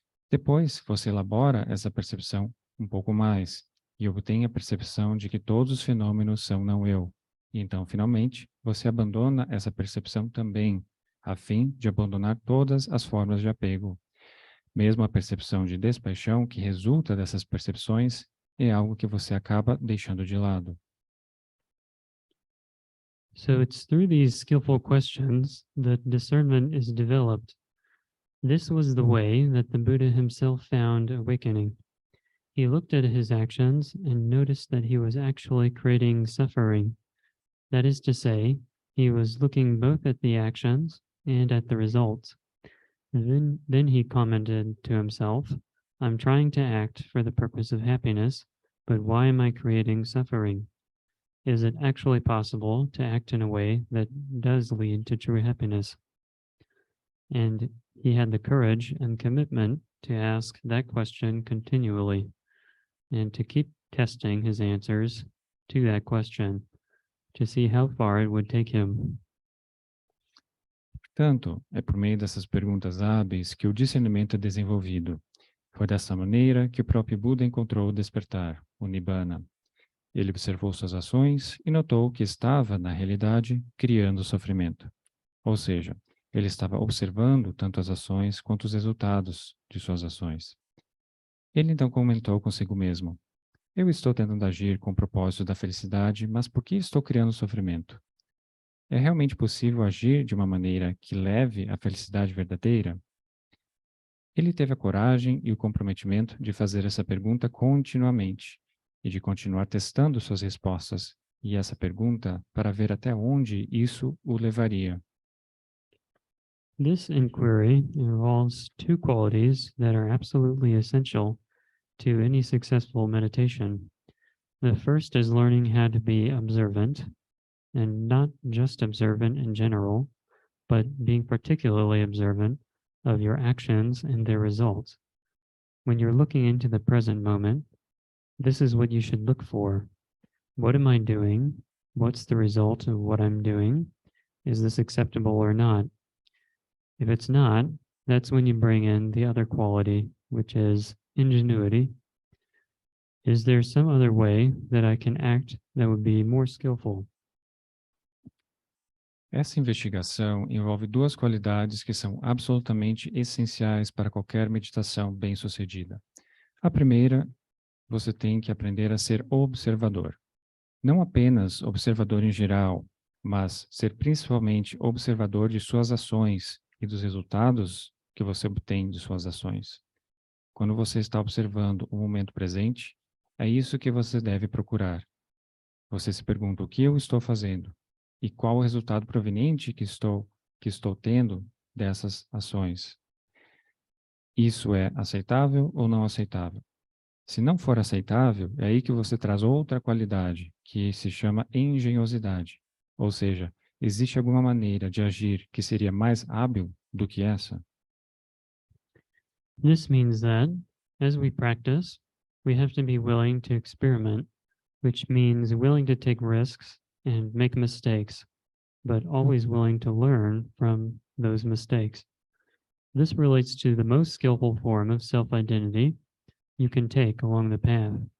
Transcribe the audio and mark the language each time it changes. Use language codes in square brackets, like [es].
[pt] Depois, você elabora essa percepção um pouco mais e obtém a percepção de que todos os fenômenos são não-eu. E então, finalmente, você abandona essa percepção também, a fim de abandonar todas as formas de apego. Mesmo a percepção de despaixão que resulta dessas percepções é algo que você acaba deixando de lado. [en] So it's through these skillful questions that discernment is developed. This was the way that the Buddha himself found awakening. He looked at his actions and noticed that he was actually creating suffering. That is to say, he was looking both at the actions and at the results. Then he commented to himself, I'm trying to act for the purpose of happiness, but why am I creating suffering? Is it actually possible to act in a way that does lead to true happiness? And he had the courage and commitment to ask that question continually and to keep testing his answers to that question to see how far it would take him. [pt] Portanto, é por meio dessas perguntas hábeis que o discernimento é desenvolvido. Foi dessa maneira que o próprio Buda encontrou o despertar, o Nibbana. Ele observou suas ações e notou que estava, na realidade, criando sofrimento. Ou seja, ele estava observando tanto as ações quanto os resultados de suas ações. Ele então comentou consigo mesmo: eu estou tentando agir com o propósito da felicidade, mas por que estou criando sofrimento? É realmente possível agir de uma maneira que leve à felicidade verdadeira? Ele teve a coragem e o comprometimento de fazer essa pergunta continuamente e de continuar testando suas respostas e essa pergunta para ver até onde isso o levaria. [en] This inquiry involves 2 qualities that are absolutely essential to any successful meditation. The first is learning how to be observant, and not just observant in general, but being particularly observant of your actions and their results. When you're looking into the present moment, this is what you should look for. What am I doing? What's the result of what I'm doing? Is this acceptable or not? If it's not, that's when you bring in the other quality, which is ingenuity. Is there some other way that I can act that would be more skillful? [pt] Essa investigação envolve 2 qualidades que são absolutamente essenciais para qualquer meditação bem-sucedida. A primeira, você tem que aprender a ser observador. Não apenas observador em geral, mas ser principalmente observador de suas ações e dos resultados que você obtém de suas ações. Quando você está observando o momento presente, é isso que você deve procurar. Você se pergunta o que eu estou fazendo e qual o resultado proveniente que estou tendo dessas ações. Isso é aceitável ou não aceitável? Se não for aceitável, é aí que você traz outra qualidade, que se chama engenhosidade. Ou seja, existe alguma maneira de agir que seria mais hábil do que essa? [en] This means that, as we practice, we have to be willing to experiment, which means willing to take risks and make mistakes, but always willing to learn from those mistakes. This relates to the most skillful form of self-identity you can take along the path.